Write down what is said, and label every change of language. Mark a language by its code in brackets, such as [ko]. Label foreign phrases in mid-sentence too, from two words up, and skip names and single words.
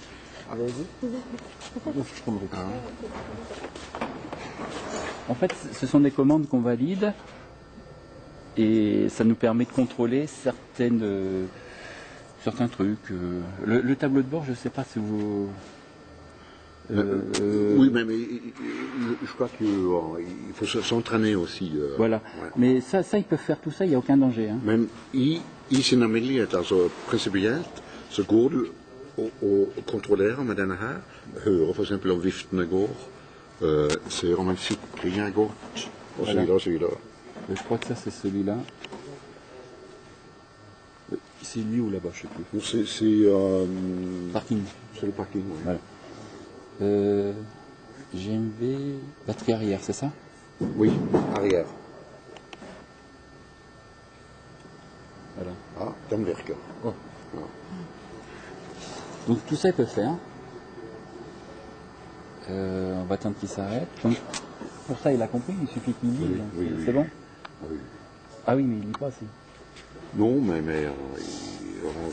[fr] En fait, ce sont des commandes qu'on valide et ça nous permet de contrôler certains trucs. Le tableau de bord, je ne sais pas si vous... Oui, mais je crois qu'il faut s'entraîner aussi. Voilà. Ouais. Mais ça, ils peuvent faire tout ça, il n'y a aucun danger. Hein. [no] Men i sin alminnelighet, altså prinsipielt, så går du og kontrollerer med denne her, hører for eksempel om viftene går, ser om en sikring er gått, og så videre, og så videre. [fr] Je crois que ça, c'est celui-là. C'est lui ou là-bas, je ne sais plus. C'est Parking. le parking, oui. Voilà. GMV, batterie arrière, c'est ça? Oui, arrière. Voilà. [no] Ah, den virker. [fr] Oh. Donc tout ça, il peut faire. On va attendre qu'il s'arrête. Donc, pour ça, il a compris, il suffit qu'il lise. Oui, C'est bon? Oui. Ah oui, mais il lit pas aussi. Non, mais il range.